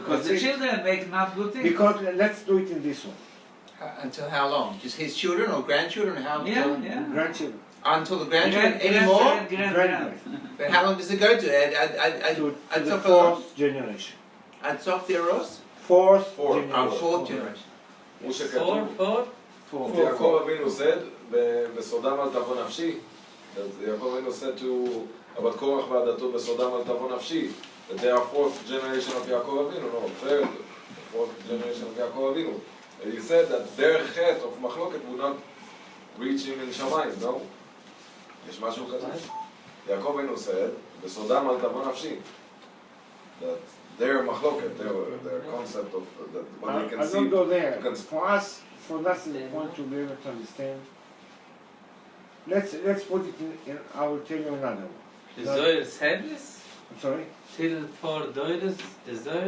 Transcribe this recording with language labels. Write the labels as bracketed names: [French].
[English] Because the children make not good things. Because let's do it in this one. Until how long? Just his children or grandchildren? How? Yeah. Grandchildren. Until the grandchildren anymore? Grandchildren. But how long does it go to? To the fourth generation. At Sof Theros? Fourth Generation. [Hebrew] הוא שכתוב, יעקב אבינו said, בסודם אל תבוא נפשי. יעקב אבינו [English] said to [Hebrew] הבת קורח ועדתו בסודם אל תבוא נפשי. [English] That they are fourth generation of יעקב אבינו, no, third, fourth generation of יעקב אבינו. You said that their chet of מחלוקת would not reach him in שמיים, no? [Hebrew] יש משהו כזה? יעקב אבינו said, בסודם אל תבוא נפשי. [English] That their מחלוקת, their concept of that what they can I see. don't go there. you can- For us, for us is the point to be able to understand. Let's put it in I will tell you another one. The Zohar said this? I'm sorry? Till for Doiris, the Zohar